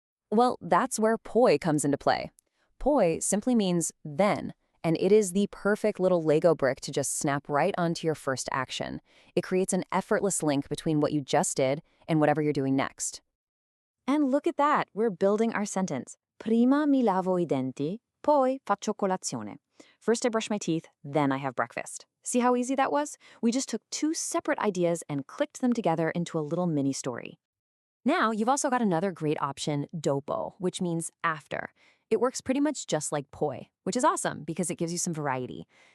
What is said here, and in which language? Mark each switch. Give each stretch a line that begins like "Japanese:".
English: Well, that's where poi comes into play. Poi simply means then, and it is the perfect little Lego brick to just snap right onto your first action. It creates an effortless link between what you just did and whatever you're doing next. And look at that, we're building our sentence.
Italian: Prima mi lavo I denti, poi faccio colazione.
English: First I brush my teeth, then I have breakfast. See how easy that was? We just took 2 separate ideas and clicked them together into a little mini story. Now, you've also got another great option, dopo, which means after. It works pretty much just like poi, which is awesome because it gives you some variety.